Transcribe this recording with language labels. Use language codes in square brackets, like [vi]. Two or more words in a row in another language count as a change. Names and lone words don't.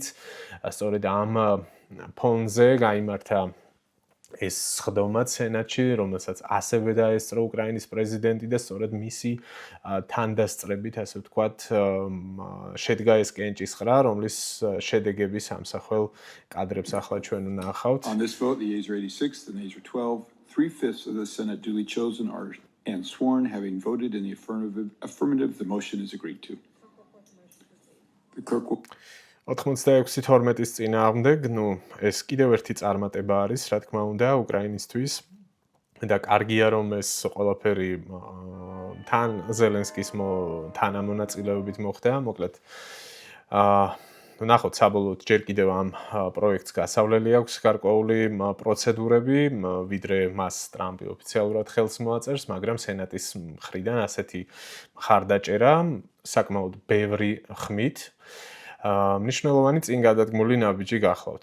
[ka] სწორედ ამ ფონზე გაიმართა ეს სხდომა სენატში, რომელსაც ასევე დაესწრო უკრაინის პრეზიდენტი და სწორედ მისი თანდასწრებით, ასე ვთქვათ, შედგა ეს კენჭისყრა, რომლის შედეგები სამსახელ კადრებს ახლა ჩვენ ვნახავთ. [en] On this vote, the yeas are 86, the nays are 12. 3/5 of the Senate duly chosen are and sworn, having voted in the affirmative, the motion is agreed to. The clerk will [ka] 86-12-ის წინააღმდეგ, ეს კიდევ ერთი წარმატება არის, რა თქმა უნდა, უკრაინისთვის და კარგია, რომ ეს ყველაფერი თან ზელენსკის თანამონაწილეობით მოხდა, მოკლედ ნახოთ საბოლოოდ ჯერ კიდევ ამ პროექტს გასავლელი აქვს გარკვეული პროცედურები, ვიდრე მას ტრამპი ოფიციალურად ხელს მოაწერს, მაგრამ სენატის მხრიდან ასეთი მხარდაჭერა საკმაოდ ბევრი ხმით მნიშვნელოვანი წინ გადადგმული ნაბიჯი გახლავთ.